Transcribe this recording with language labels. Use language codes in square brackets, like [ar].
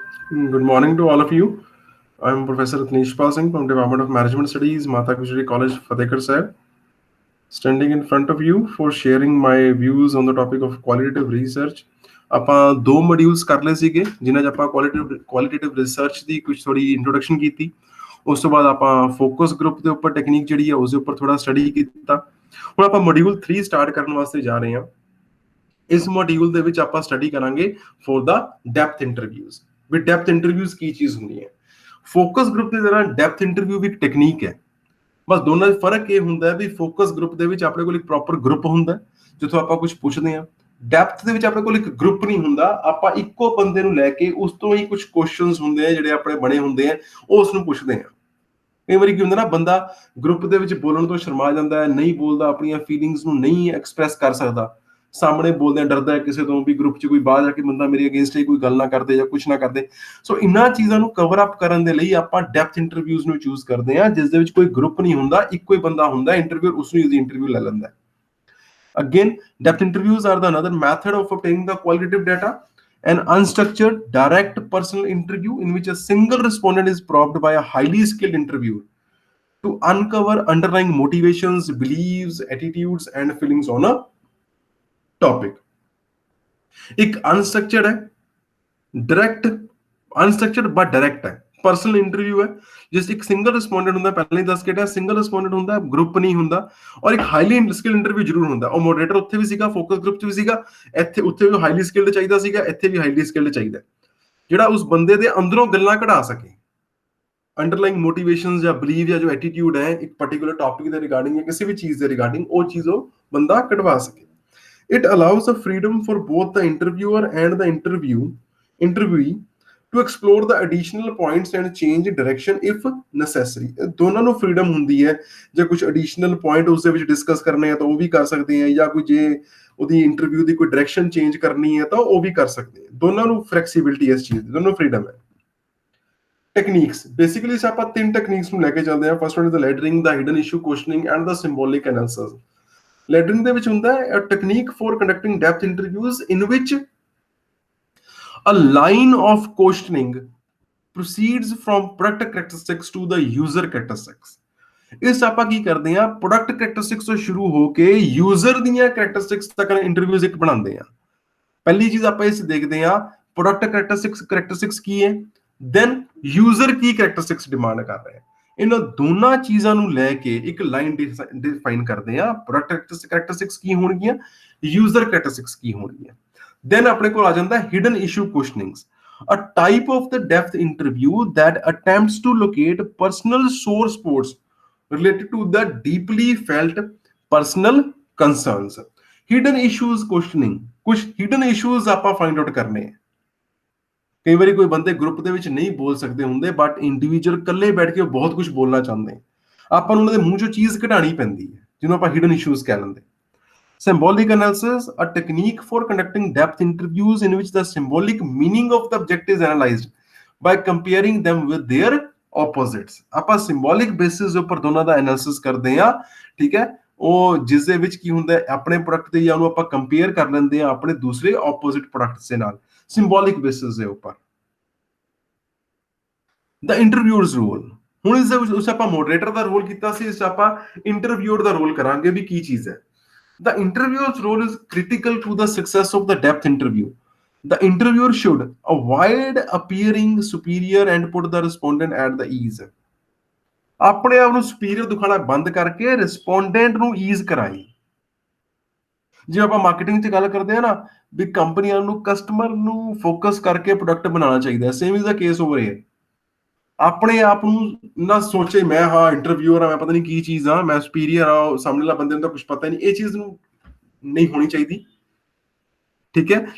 [en] Good morning to all of you. I'm Professor Rajneesh Pal Singh from Department of Management Studies, Mata Gujarati College, Fatehgarh Sahib, standing in front of you for sharing my views on the topic of qualitative research. [pa] ਆਪਾਂ ਦੋ modules ਕਰ ਲਏ ਸੀਗੇ ਜਿਨ੍ਹਾਂ 'ਚ ਆਪਾਂ qualitative research ਦੀ ਕੁਝ ਥੋੜੀ ਇੰਟਰੋਡਕਸ਼ਨ ਕੀਤੀ। ਉਸ ਤੋਂ ਬਾਅਦ ਆਪਾਂ ਫੋਕਸ ਗਰੁੱਪ ਦੇ ਉੱਪਰ ਟੈਕਨੀਕ ਜਿਹੜੀ ਹੈ ਉਸ ਦੇ ਉੱਪਰ ਥੋੜਾ ਸਟੱਡੀ ਕੀਤਾ। ਹੁਣ ਆਪਾਂ ਮੋਡਿਊਲ 3 ਸਟਾਰਟ ਕਰਨ ਵਾਸਤੇ ਜਾ ਰਹੇ ਹਾਂ। ਇਸ ਮੋਡਿਊਲ ਦੇ ਵਿੱਚ ਆਪਾਂ ਸਟੱਡੀ ਕਰਾਂਗੇ for ਦਾ depth interviews. We depth interviews ਕੀ ਚੀਜ਼ ਹੁੰਦੀ ਹੈ। ਫੋਕਸ ਗਰੁੱਪ ਦੀ ਤਰ੍ਹਾਂ ਡੈਪਥ ਇੰਟਰਵਿਊ ਵੀ ਇੱਕ ਟੈਕਨੀਕ ਹੈ। ਬਸ ਦੋਨਾਂ 'ਚ ਫਰਕ ਇਹ ਹੁੰਦਾ ਵੀ ਫੋਕਸ ਗਰੁੱਪ ਦੇ ਵਿੱਚ ਆਪਣੇ ਕੋਲ ਇੱਕ ਪ੍ਰੋਪਰ ਗਰੁੱਪ ਹੁੰਦਾ ਜਿੱਥੋਂ ਆਪਾਂ ਕੁਝ ਪੁੱਛਦੇ ਹਾਂ। ਡੈਪਥ ਦੇ ਵਿੱਚ ਆਪਣੇ ਕੋਲ ਇੱਕ ਗਰੁੱਪ ਨਹੀਂ ਹੁੰਦਾ, ਆਪਾਂ ਇੱਕੋ ਬੰਦੇ ਨੂੰ ਲੈ ਕੇ ਉਸ ਤੋਂ ਹੀ ਕੁਝ ਕੁਐਸਚਨਸ ਹੁੰਦੇ ਆ ਜਿਹੜੇ ਆਪਣੇ ਬਣੇ ਹੁੰਦੇ ਆ ਉਹ ਉਸ ਨੂੰ ਪੁੱਛਦੇ ਆ। ਕਈ ਵਾਰੀ ਕੀ ਹੁੰਦਾ ਨਾ, ਬੰਦਾ ਗਰੁੱਪ ਦੇ ਵਿੱਚ ਬੋਲਣ ਤੋਂ ਸ਼ਰਮਾ ਜਾਂਦਾ ਹੈ, ਨਹੀਂ ਬੋਲਦਾ, ਆਪਣੀਆਂ ਫੀਲਿੰਗਸ ਨੂੰ ਨਹੀਂ ਐਕਸਪ੍ਰੈਸ ਕਰ ਸਕਦਾ, ਸਾਹਮਣੇ ਬੋਲਦਿਆਂ ਡਰਦਾ ਹੈ ਕਿਸੇ ਤੋਂ ਵੀ ਗਰੁੱਪ 'ਚ ਕੋਈ ਬਾਹਰ ਜਾ ਕੇ ਬੰਦਾ ਮੇਰੇ ਅਗੇਂਸਟ ਹੀ ਕੋਈ ਗੱਲ ਨਾ ਕਰਦੇ ਜਾਂ ਕੁਝ ਨਾ ਕਰਦੇ। ਸੋ ਇਹਨਾਂ ਚੀਜ਼ਾਂ ਨੂੰ ਕਵਰ ਅਪ ਕਰਨ ਦੇ ਲਈ ਆਪਾਂ ਡੈਪਥ ਇੰਟਰਵਿਊਜ਼ ਨੂੰ ਚੂਜ਼ ਕਰਦੇ ਹਾਂ ਜਿਸ ਦੇ ਵਿੱਚ ਕੋਈ ਗਰੁੱਪ ਨਹੀਂ ਹੁੰਦਾ, ਇੱਕੋ ਹੀ ਬੰਦਾ ਹੁੰਦਾ ਇੰਟਰਵਿਊ, ਉਸ ਨੂੰ ਇਹਦੀ ਇੰਟਰਵਿਊ ਲੈ ਲੈਂਦਾ। [en] Again, depth interviews are the another method of obtaining the qualitative data. An unstructured, direct personal interview in which a single respondent is probed by a highly skilled interviewer to uncover underlying motivations, beliefs, attitudes, and feelings on a topic. [hi] एक unstructured है, direct, unstructured but direct है, personal interview है जिस एक single respondent [pa] ਹੁੰਦਾ, ਪਹਿਲਾਂ ਹੀ ਦੱਸ ਕੇ ਟਿਆ single ਰਿਸਪੋਂਡੈਂਟ ਹੁੰਦਾ, ਗਰੁੱਪ ਨਹੀਂ ਹੁੰਦਾ, ਔਰ ਇੱਕ ਹਾਈਲੀ ਸਕਿਲ ਇੰਟਰਵਿਊ ਜ਼ਰੂਰ ਹੁੰਦਾ। ਉਹ ਮੋਡਰੇਟਰ ਉੱਥੇ ਵੀ ਸੀਗਾ, ਫੋਕਸ ਗਰੁੱਪ 'ਚ ਵੀ ਸੀਗਾ, ਇੱਥੇ ਉੱਥੇ ਵੀ ਹਾਈਲੀ ਸਕਿਲਡ ਚਾਹੀਦਾ ਸੀਗਾ, ਇੱਥੇ ਵੀ ਹਾਈਲੀ ਸਕਿਲਡ ਚਾਹੀਦਾ ਜਿਹੜਾ ਉਸ ਬੰਦੇ ਦੇ ਅੰਦਰੋਂ ਗੱਲਾਂ ਕਢਾ ਸਕੇ, ਅੰਡਰਲਾਈਂਗ ਮੋਟੀਵੇਸ਼ਨਸ ਜਾਂ ਬਲੀਵ ਜਾਂ ਜੋ ਐਟੀਟਿਊਡ ਹੈ ਇੱਕ ਪਾਰਟਿਕੂਲਰ ਟੌਪਿਕ ਦੇ ਰਿਗਾਰਡਿੰਗ ਜਾਂ ਕਿਸੇ ਵੀ ਚੀਜ਼ ਦੇ ਰਿਗਾਰਡਿੰਗ, ਉਹ ਚੀਜ਼ ਉਹ ਬੰਦਾ ਕਢਵਾ ਸਕੇ। [en] It allows a freedom for both the interviewer and the interviewee to explore the additional points and change direction if necessary. [pa] ਦੋਨਾਂ ਨੂੰ freedom ਹੁੰਦੀ ਹੈ, ਜੇ ਕੁਝ additional point ਉਸ ਦੇ ਵਿੱਚ discuss ਕਰਨੇ ਆ ਤਾਂ ਉਹ ਵੀ ਕਰ ਸਕਦੇ ਆ, ਜਾਂ ਕੋਈ ਜੇ ਉਹਦੀ ਇੰਟਰਵਿਊ ਦੀ ਕੋਈ direction change ਕਰਨੀ ਹੈ ਤਾਂ ਉਹ ਵੀ ਕਰ ਸਕਦੇ ਆ। ਦੋਨਾਂ ਨੂੰ flexibility ਇਸ ਚੀਜ਼ ਦੀ, ਦੋਨੋਂ freedom ਹੈ। ਟੈਕਨੀਕਸ ਬੇਸਿਕਲੀ ਆਪਾਂ ਤਿੰਨ ਟੈਕਨੀਕਸ ਨੂੰ ਲੈ ਕੇ ਚੱਲਦੇ ਹਾਂ। [en] First one is the laddering, the hidden issue questioning and the symbolic analysis. [pa] ਲੈਡਰਿੰਗ ਦੇ ਵਿੱਚ ਹੁੰਦਾ ਹੈ [en] a technique for conducting depth interviews in which a line of questioning proceeds from product characteristics to the user characteristics. [pa] ਇਸ ਆਪਾਂ ਕੀ ਕਰਦੇ ਆ, product characteristics ਤੋਂ ਸ਼ੁਰੂ ਹੋ ਕੇ ਯੂਜ਼ਰ ਦੀਆਂ ਕੈਰੈਕਟਰਿਸਟਿਕਸ ਤੱਕ ਇੰਟਰਵਿਊਜ਼ ਇੱਕ ਬਣਾਉਂਦੇ ਆ। ਪਹਿਲੀ ਚੀਜ਼ ਆਪਾਂ ਇਸ ਦੇਖਦੇ ਆ ਪ੍ਰੋਡਕਟ ਕੈਰੈਕਟਰਿਸਟਿਕਸ ਕੀ ਹੈ, ਦੈਨ ਯੂਜ਼ਰ ਕੀ ਕੈਰੈਕਟਰਿਸਟਿਕਸ ਡਿਮਾਂਡ ਕਰ ਰਿਹਾ ਹੈ। ਇਹਨਾਂ ਦੋਨਾਂ ਚੀਜ਼ਾਂ ਨੂੰ ਲੈ ਕੇ ਇੱਕ ਲਾਈਨ ਡਿਫਾਈਨ ਕਰਦੇ ਆ, ਪ੍ਰੋਡਕਟ ਕੈਰੈਕਟਰਿਸਟਿਕਸ ਕੀ ਹੋਣਗੀਆਂ, ਯੂਜ਼ਰ ਕੈਰੈਕਟਰਿਸਟਿਕਸ ਕੀ ਹੋਣਗੀਆਂ। ਦੈਨ ਆਪਣੇ ਕੋਲ ਆ ਜਾਂਦਾ hidden issue ਕੁਐਸਚਨਿੰਗਸ, [en] a type of the depth interview that attempts to locate personal sore spots related to the deeply felt personal concerns. Hidden issues questioning, [pa] ਕੁਝ hidden issues ਆਪਾਂ find out ਕਰਨੇ ਆ। ਕਈ ਵਾਰੀ ਕੋਈ ਬੰਦੇ ਗਰੁੱਪ ਦੇ ਵਿੱਚ ਨਹੀਂ ਬੋਲ ਸਕਦੇ ਹੁੰਦੇ, ਬਟ ਇੰਡੀਵਿਜੂਅਲ ਇਕੱਲੇ ਬੈਠ ਕੇ ਉਹ ਬਹੁਤ ਕੁਝ ਬੋਲਣਾ ਚਾਹੁੰਦੇ, ਆਪਾਂ ਨੂੰ ਉਹਨਾਂ ਦੇ ਮੂੰਹ ਚੋਂ ਚੀਜ਼ ਕਢਾਣੀ ਪੈਂਦੀ ਹੈ ਜਿਹਨੂੰ ਆਪਾਂ ਹਿਡਨ ਇਸ਼ੂਜ਼ ਕਹਿ ਲੈਂਦੇ। [en] Symbolic analysis, a technique for conducting depth interviews in which the symbolic meaning of the object is analyzed by comparing them with their opposites. [pa] ਆਪਾਂ symbolic basis ਦੇ ਉੱਪਰ ਦੋਨਾਂ ਦਾ ਐਨਾਲਿਸਿਸ ਕਰਦੇ ਆ, ਠੀਕ ਹੈ। ਉਹ ਜਿਸ ਦੇ ਵਿੱਚ ਕੀ ਹੁੰਦਾ, ਆਪਣੇ ਪ੍ਰੋਡਕਟ ਤੇ ਜਾਂ ਉਹਨੂੰ ਆਪਾਂ ਕੰਪੇਅਰ ਕਰ ਲੈਂਦੇ ਆ ਆਪਣੇ ਦੂਸਰੇ ਆਪੋਜ਼ਿਟ ਪ੍ਰੋਡਕਟਸ ਦੇ ਨਾਲ, ਸਿੰਬੋਲਿਕ ਬੇਸਿਸ ਦੇ ਉੱਪਰ। ਦਾ ਇੰਟਰਵਿਊਅਰਸ ਰੋਲ, ਹੁਣ ਇਸ ਦੇ ਵਿੱਚ ਆਪਾਂ ਮੋਡਰੇਟਰ ਦਾ ਰੋਲ ਕੀਤਾ ਸੀ, ਇਸ ਆਪਾਂ ਇੰਟਰਵਿਊਅਰ ਦਾ ਰੋਲ ਕਰਾਂਗੇ ਵੀ ਕੀ ਚੀਜ਼ ਹੈ। [en] The interviewer's role is critical to the success of the depth interview. The interviewer should avoid appearing superior and put the respondent at the ease. [pa] ਆਪਣੇ ਆਪ ਨੂੰ ਸੁਪੀਰੀਅਰ ਦਿਖਾਣਾ ਬੰਦ ਕਰਕੇ ਰਿਸਪੋਂਡੈਂਟ ਨੂੰ ਈਜ਼ ਕਰਾਈ। ਜੇ ਆਪਾਂ ਮਾਰਕੀਟਿੰਗ 'ਚ ਗੱਲ ਕਰਦੇ ਆ ਨਾ, ਵੀ ਕੰਪਨੀਆਂ ਨੂੰ ਕਸਟਮਰ ਨੂੰ ਫੋਕਸ ਕਰਕੇ ਪ੍ਰੋਡਕਟ ਬਣਾਉਣਾ ਚਾਹੀਦਾ, [en] Same is the case over here. [pa] ਆਪਣੇ ਆਪ ਨੂੰ ਨਾ ਸੋਚੇ ਮੈਂ ਹਾਂ ਇੰਟਰਵਿਊਅਰ ਆ, ਮੈਂ ਪਤਾ ਨਹੀਂ ਕੀ ਚੀਜ਼ ਆ, ਮੈਂ ਸੁਪੀਰੀਅਰ ਆ, ਸਾਹਮਣੇ ਵਾਲਾ ਬੰਦੇ ਨੂੰ ਤਾਂ ਕੁਝ ਪਤਾ ਹੀ ਨਹੀਂ, ਇਹ ਚੀਜ਼ ਨੂੰ ਨਹੀਂ ਹੋਣੀ ਚਾਹੀਦੀ, ਠੀਕ ਹੈ।